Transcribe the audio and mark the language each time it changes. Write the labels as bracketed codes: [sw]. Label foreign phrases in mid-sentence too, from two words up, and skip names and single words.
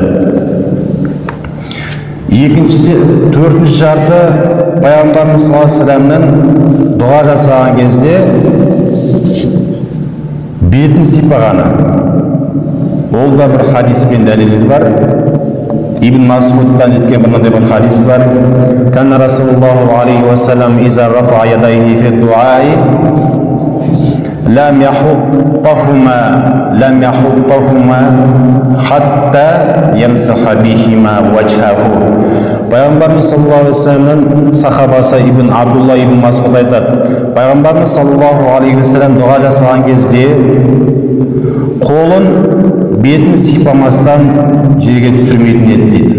[kk] Төртінші шарты пайғамбарымыз [ar] صلى الله عليه وسلم [kk] дұға жасаған кезде бетін сипағаны. Ол да бір хадиспен дәлелі бар. Ибн Масудтан жеткен мынандай бір хадис бар. [ar] كان رسول الله عليه وسلم إذا رفع يديه في دعائه لم يحطهما حتى يمسح بهما وجهه. [kk] Пайғамбарымыз [ar] صلى الله عليه وسلم [kk] сахабасы Ибн Абдулла ибн Масуд айтады. Пайғамбарымыз [ar] صلى الله عليه وسلم [kk] дұға жасаған кезде қолын бетін сипамастан жерге түсірмейтін еді дейді.